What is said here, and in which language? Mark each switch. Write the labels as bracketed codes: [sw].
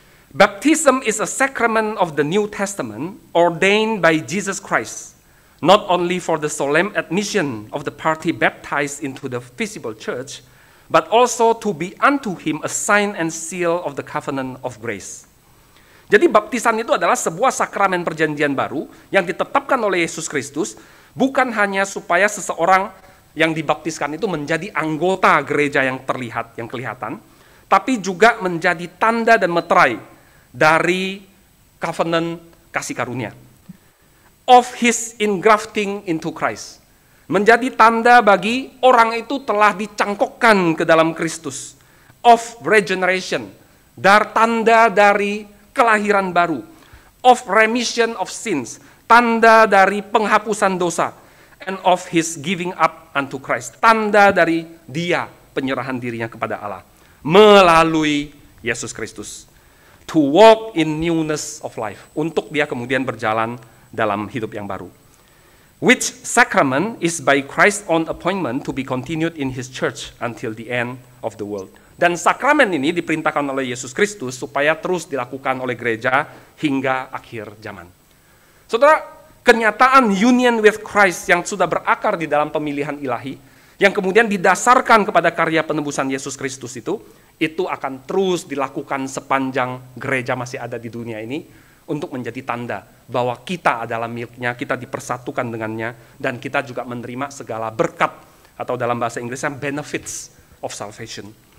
[en] Baptism is a sacrament of the New Testament ordained by Jesus Christ, not only for the solemn admission of the party baptized into the visible church, but also to be unto him a sign and seal of the covenant of grace. [id] Jadi baptisan itu adalah sebuah sakramen perjanjian baru yang ditetapkan oleh Yesus Kristus, bukan hanya supaya seseorang yang dibaptiskan itu menjadi anggota gereja yang terlihat, yang kelihatan, tapi juga menjadi tanda dan meterai dari covenant kasih karunia. [en] Of his ingrafting into Christ. [id] Menjadi tanda bagi orang itu telah dicangkokkan ke dalam Kristus. [en] Of regeneration. [id] Tanda dari kelahiran baru. [en] Of remission of sins. [id] Tanda dari penghapusan dosa. [en] And of his giving up unto Christ. [id] Tanda dari dia penyerahan dirinya kepada Allah. Melalui Yesus Kristus. [en] To walk in newness of life. [id] Untuk dia kemudian berjalan dalam hidup yang baru. [en] Which sacrament is by Christ's own appointment to be continued in his church until the end of the world. [id] Dan sakramen ini diperintahkan oleh Yesus Kristus supaya terus dilakukan oleh gereja hingga akhir zaman. Saudara, kenyataan [en] union with Christ [id] yang sudah berakar di dalam pemilihan ilahi, yang kemudian didasarkan kepada karya penebusan Yesus Kristus itu akan terus dilakukan sepanjang gereja masih ada di dunia ini, untuk menjadi tanda bahwa kita adalah miliknya, kita dipersatukan dengannya, dan kita juga menerima segala berkat, atau dalam bahasa Inggrisnya [en] benefits of salvation.